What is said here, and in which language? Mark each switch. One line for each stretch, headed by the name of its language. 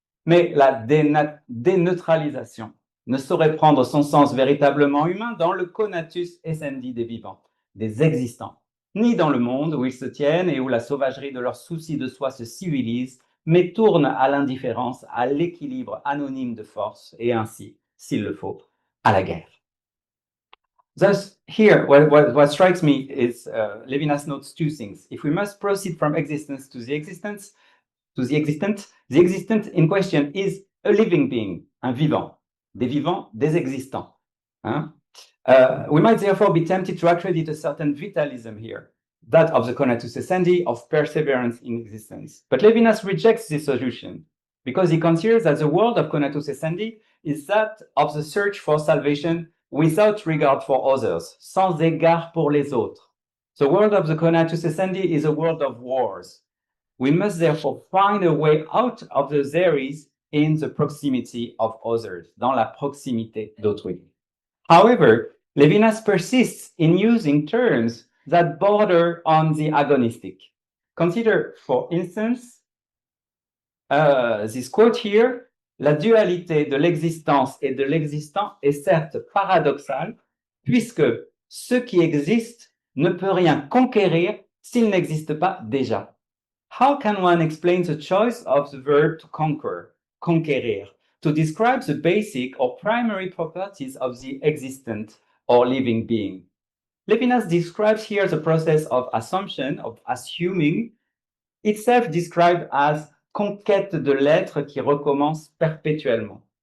French: Mais la déneutralisation ne saurait prendre son sens véritablement humain dans le Conatus Essendi des vivants, des existants, ni dans le monde où ils se tiennent et où la sauvagerie de leur souci de soi se civilise, mais tourne à l'indifférence, à l'équilibre anonyme de force et ainsi, s'il le faut, à la guerre.
English: Thus, here, what strikes me is Levinas notes two things. If we must proceed from existence to the existence, the existent in question is a living being,
French: un vivant, des vivants, des existants. Hein?
English: We might therefore be tempted to accredit a certain vitalism here, that of the Conatus Essendi, of perseverance in existence. But Levinas rejects this solution because he considers that the world of Conatus Essendi is that of the search for salvation without regard for others,
French: sans égard pour les autres.
English: The world of the Conatus Essendi is a world of wars. We must therefore find a way out of the theories in the proximity of others,
French: dans la proximité d'autrui.
English: However, Levinas persists in using terms that border on the agonistic. Consider, for instance, this quote here.
French: La dualité de l'existence et de l'existant est certes paradoxale, puisque ce qui existe ne peut rien conquérir s'il n'existe pas déjà.
English: How can one explain the choice of the verb to conquer, conquérir, to describe the basic or primary properties of the existent or living being? Levinas describes here the process of assumption, of assuming, itself described as
French: conquête de l'être qui recommence perpétuellement.